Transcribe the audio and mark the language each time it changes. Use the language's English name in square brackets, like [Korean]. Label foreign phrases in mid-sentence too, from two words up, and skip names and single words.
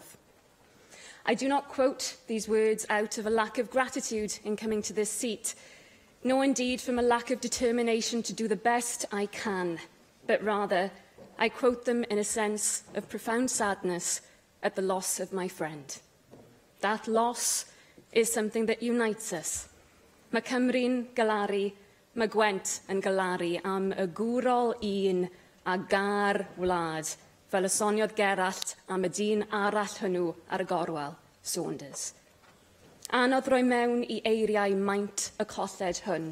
[English] I do not quote these words out of a lack of gratitude in coming to this seat, nor indeed from a lack of determination to do the best I can, but rather I quote them in a sense of profound sadness at the loss of my friend. That loss is something that unites us. [Welsh] Mae Cymru'n galaru, mae Gwent yn galaru am y gwrol un a gar wlad, fel y soniodd Gerallt am y dyn arall hwnnw ar y gorwel, Saunders. Anodd roi mewn i eiriau maint y colled hwn.